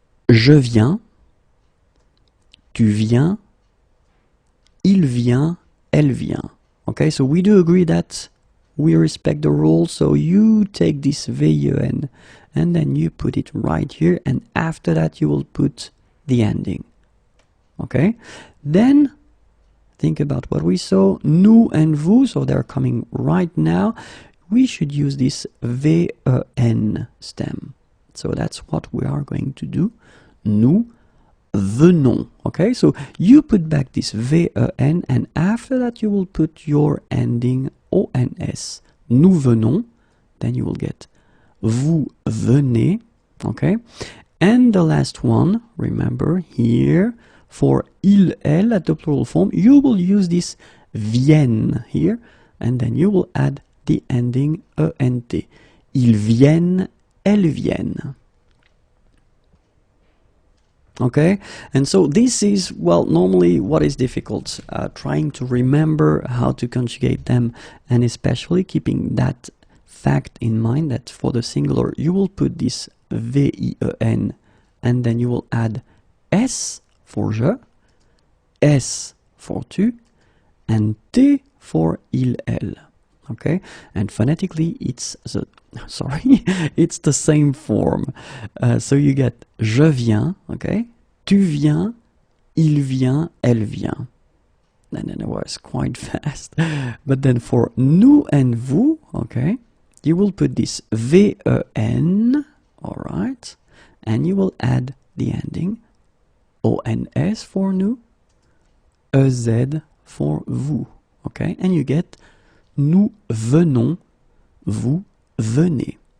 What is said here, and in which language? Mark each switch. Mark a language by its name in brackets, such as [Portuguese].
[French] Je viens, tu viens, il vient, elle vient. [English] Okay, so we do agree that we respect the rule, so you take this VEN and then you put it right here, and after that you will put the ending. Okay, then think about what we saw, nous and vous, so they're coming right now. We should use this VEN stem. So that's what we are going to do. [French] Nous venons. [English] Okay, so you put back this VEN, and after that you will put your ending ONS. [French] Nous venons, [English] then you will get [French] vous venez. [English] Okay, and the last one, remember here, for il, elle at the plural form, you will use this viennent here, and then you will add the ending ENT. [French] Ils viennent, elles viennent. [English] Okay, and so this is, well, normally what is difficult, trying to remember how to conjugate them, and especially keeping that fact in mind that for the singular you will put this VIEN, and then you will add S for je, S for tu, and T for il, elle. Okay, and phonetically it's the it's the same form. So you get [French] je viens, okay, tu viens, il vient, elle vient. [English] And then it was quite fast. But then for nous and vous, okay, you will put this VEN, all right, and you will add the ending ONS for nous, EZ for vous, okay, and you get [French] nous venons, vous venez.